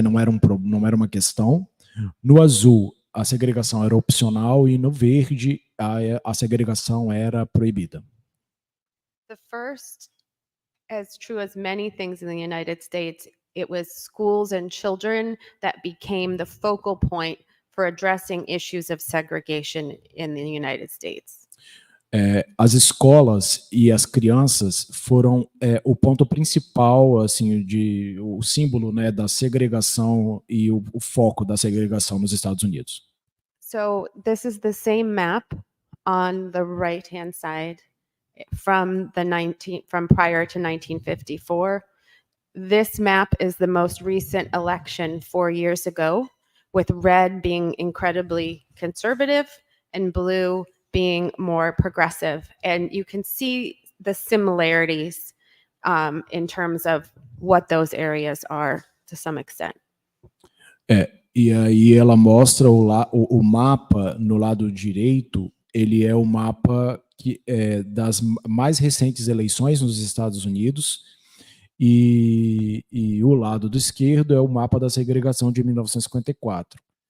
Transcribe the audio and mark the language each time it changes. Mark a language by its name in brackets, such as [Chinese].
[Portuguese] Não era uma questão. No azul, a segregação era opcional, e no verde, a segregação era proibida. [English] The first, as true as many things in the United States, it was schools and children that became the focal point for addressing issues of segregation in the United States. [Portuguese] As escolas e as crianças foram o ponto principal, assim, o símbolo, né, da segregação e o foco da segregação nos Estados Unidos. [English] So this is the same map on the right-hand side from prior to 1954. This map is the most recent election 4 years ago, with red being incredibly conservative and blue being more progressive. And you can see the similarities in terms of what those areas are to some extent. [Portuguese] E aí ela mostra o mapa no lado direito, ele é o mapa das mais recentes eleições nos Estados Unidos, e o lado do esquerdo é o mapa da segregação de 1954.